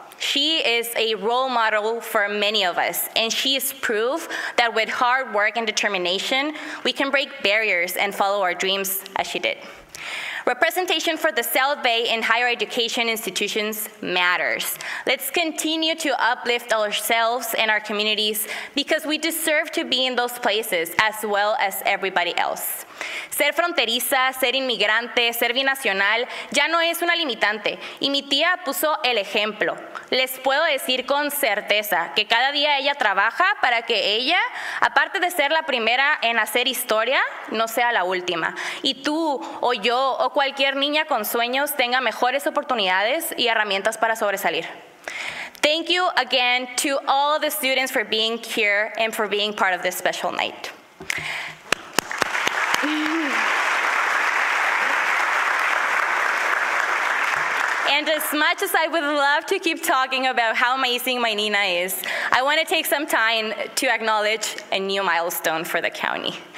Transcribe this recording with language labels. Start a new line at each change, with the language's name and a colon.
English: She is a role model for many of us, and she is proof that with hard work and determination, we can break barriers and follow our dreams as she did. Representation for the South Bay in higher education institutions matters. Let's continue to uplift ourselves and our communities because we deserve to be in those places as well as everybody else.
Spanish: Ser fronteriza, ser inmigrante, ser binacional ya no es una limitante, y mi tía puso el ejemplo. Les puedo decir con certeza que cada día ella trabaja para que ella, aparte de ser la primera en hacer historia, no sea la última. Y tú o yo o cualquier niña con sueños tenga mejores oportunidades y herramientas para sobresalir.
English: Thank you again to all the students for being here and for being part of this special night. And as much as I would love to keep talking about how amazing my Nina is, I want to take some time to acknowledge a new milestone for the county.